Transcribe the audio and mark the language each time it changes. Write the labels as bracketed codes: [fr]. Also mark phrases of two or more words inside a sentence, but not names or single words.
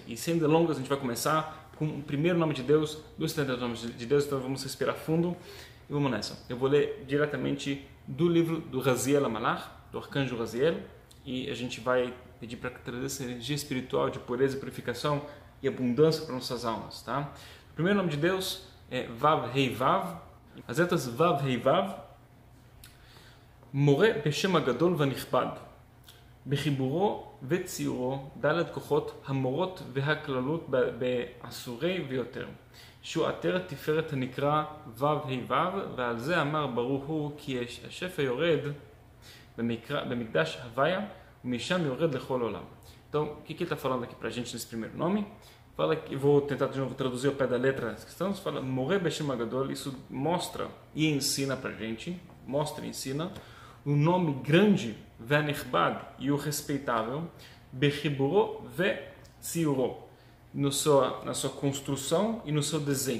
[pt] E sem delongas, a gente vai começar com o primeiro nome de Deus, dos 70 nomes de Deus, então vamos respirar fundo e vamos nessa. Eu vou ler diretamente do livro do Raziel HaMalach, do arcanjo Raziel, e a gente vai pedir para trazer essa energia espiritual de pureza e purificação e abundância para nossas almas, tá? O primeiro nome de Deus é Vav Hei Vav. As letras Vav Hei Vav. [he] מורה בשם הגדול ונכבד. בחיבורו וציורו ד' כוחות המורות והכללות בעשורי ויותר. שהוא עטרת תפארת הנקרא ו' ה' ו', ועל זה אמר ברוך הוא כי השפע יורד במקדש הוויה ומשם יורד לכל עולם. [pt] Então, o que ele está falando aqui para a gente nesse primeiro nome? Fala que, vou tentar de novo traduzir ao pé da letra as questões. Fala, [he] מורה בשם הגדול, [pt] isso mostra e ensina para a gente, mostra e ensina o nome grande, Vanichbad, e o respeitável, [he] בחיבורו וציורו, [pt] na sua construção e no seu desenho.